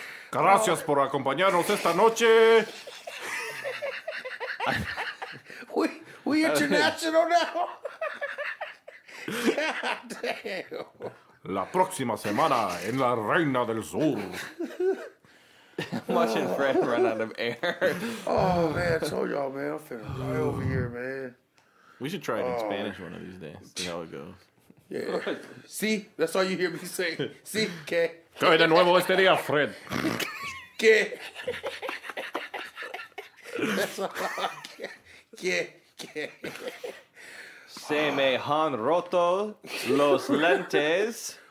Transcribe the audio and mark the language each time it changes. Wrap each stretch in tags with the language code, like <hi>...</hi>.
<es>Gracias por acompañarnos esta noche.</es> <en>We international now? God damn.</en> <es>La próxima semana en La Reina del Sur.</es> <en>I'm watching Fred run out of air. Oh, man, I told y'all, man. I'm finna die over here, man. We should try it in Spanish one of these days. See how it goes. Yeah. See? That's all you hear me say. See?</en> <es>¿Qué? Cae de nuevo este día, Fred. ¿Qué?</es> <en>That's all I get.</en> <es>¿Qué? Se me han roto los lentes.</es>